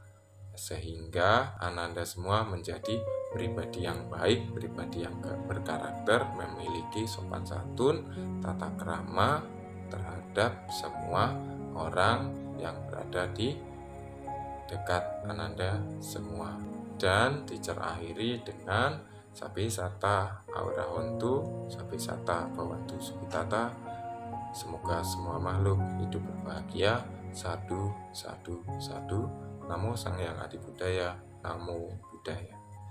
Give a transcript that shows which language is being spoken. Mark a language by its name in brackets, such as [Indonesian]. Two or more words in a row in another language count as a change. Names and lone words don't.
[Indonesian] sehingga Ananda semua menjadi pribadi yang baik, pribadi yang berkarakter, memiliki sopan santun, tata krama terhadap semua orang yang berada di dekat Ananda semua. Dan teacher akhiri dengan [Pali] Sabe Sata Aurahontu, Sabe Sata Bhawantu Sukhitata. [Indonesian] Semoga semua makhluk hidup berbahagia. [Pali] Sadu, sadu, sadu. Namo Sang Hyang Adi Buddhaya. Namo Buddhaya.